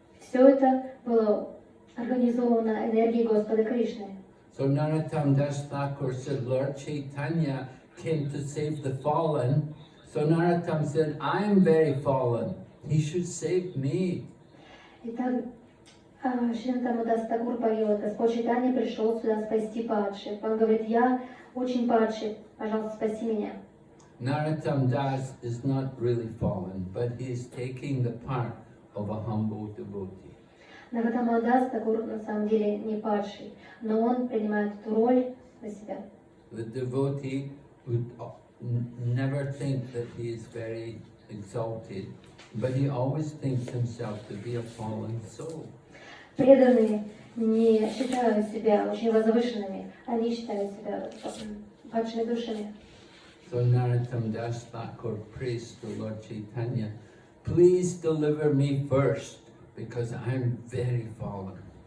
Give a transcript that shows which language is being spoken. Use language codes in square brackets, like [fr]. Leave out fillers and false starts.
[ru] Все это было организовано энергией Господа Кришны. [en] So Narottam Das Thakur said, Lord Chaitanya came to save the fallen. So Narottam said, I am very fallen. He should save me. [ru] Итак, Шри Дас Такур поет, Господь Чайтанья пришел сюда спасти падших. Он говорит, я очень падший, пожалуйста, спаси меня. [en] Narottam Das is not really fallen, but he is taking the part of a humble devotee. [ru] Наротам Дас Такур на самом деле не падший, но он принимает эту роль на себя. [en] The devotee would never think that he is very exalted, but he always thinks himself to be a fallen soul. [ru] Преданные не считают себя очень возвышенными, они считают себя падшими душами. [en] So Narottam Das Thakur prays to Lord Chaitanya, please deliver me first, because I am very fallen.